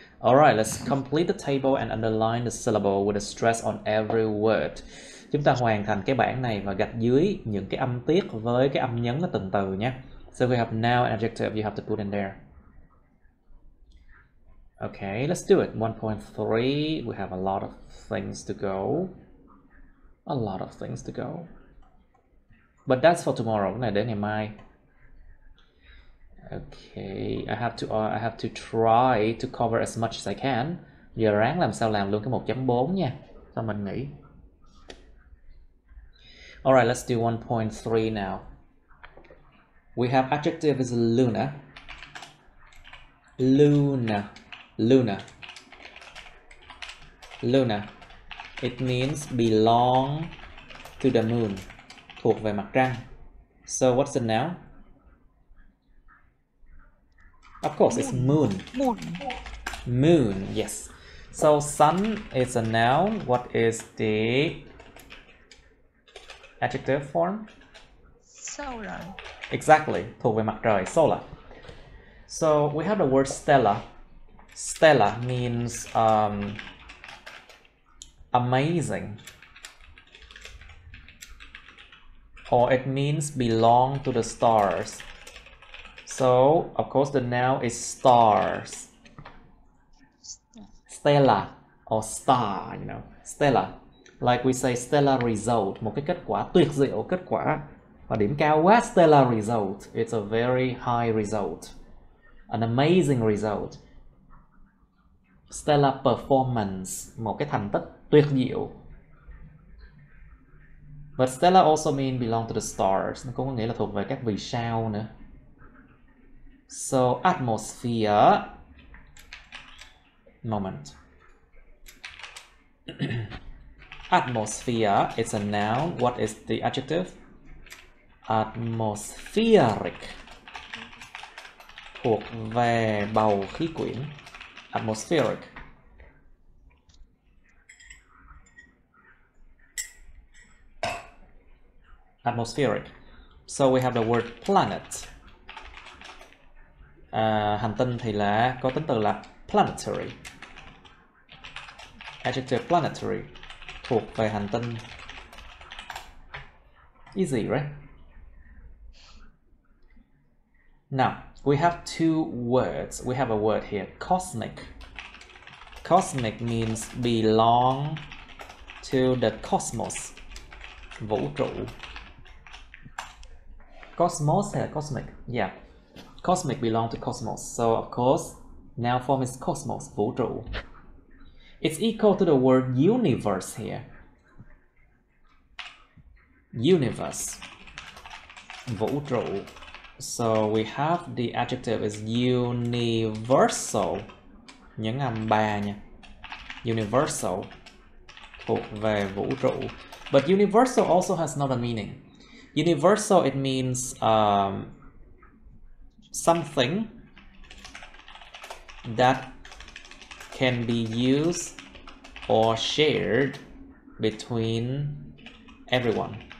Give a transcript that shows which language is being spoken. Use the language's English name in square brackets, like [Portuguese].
[English] Alright, let's complete the table and underline the syllable with a stress on every word. [Vietnamese] Chúng ta hoàn thành cái bảng này và gạch dưới những cái âm tiết với cái âm nhấn ở từng từ nhé. [English] So we have noun and adjective you have to put in there. Okay, let's do it. 1.3, we have a lot of things to go. A lot of things to go. But that's for tomorrow, [Vietnamese] cái này đến ngày mai. [English] Okay, I have to try to cover as much as I can. [Vietnamese] Giờ ráng làm sao làm luôn cái 1.4 nha. Xong mình nghỉ. [English] Alright, let's do 1.3 now. We have adjective is lunar. Lunar. Lunar. Lunar. It means belong to the moon. [Vietnamese] Thuộc về mặt trăng. [English] So what's the noun? Of course, it's moon. Moon. Moon, yes. So sun is a noun. What is the adjective form? Solar. Exactly, [Vietnamese] thuộc về mặt trời, solar. [English] So we have the word stellar. Stellar means amazing. Or it means belong to the stars. So, of course, the noun is stars. Stellar or star, you know, stellar. Like we say stellar result, [Vietnamese] một cái kết quả tuyệt diệu, kết quả và điểm cao quá, stellar result. [English] It's a very high result. An amazing result. Stellar performance, [Vietnamese] một cái thành tích tuyệt diệu. [English] But stellar also mean belong to the stars. [Vietnamese] Nó cũng có nghĩa là thuộc về các vì sao nữa. [English] So atmosphere. Moment. Atmosphere is a noun. What is the adjective? Atmospheric. [Vietnamese] Thuộc về bầu khí quyển. Atmospheric. [English] Atmospheric. So we have the word planet. [Vietnamese] Hành tinh thì là có tính từ là planetary. [English] Adjective planetary. [Vietnamese] thuộc về hành tinh. [English] Easy, right? Now, we have two words. We have a word here, cosmic. Cosmic means belong to the cosmos, [Vietnamese] vũ trụ. [English] Cosmos hay cosmic? Yeah, cosmic belong to cosmos. So of course, noun form is cosmos, [Vietnamese] vũ trụ. [English] It's equal to the word universe here. Universe, [Vietnamese] vũ trụ. [English] So we have the adjective is universal. [Vietnamese] Nhấn âm 3 nha. Universal, thuộc về vũ trụ. [English] But universal also has another meaning. Universal, it means something that can be used or shared between everyone.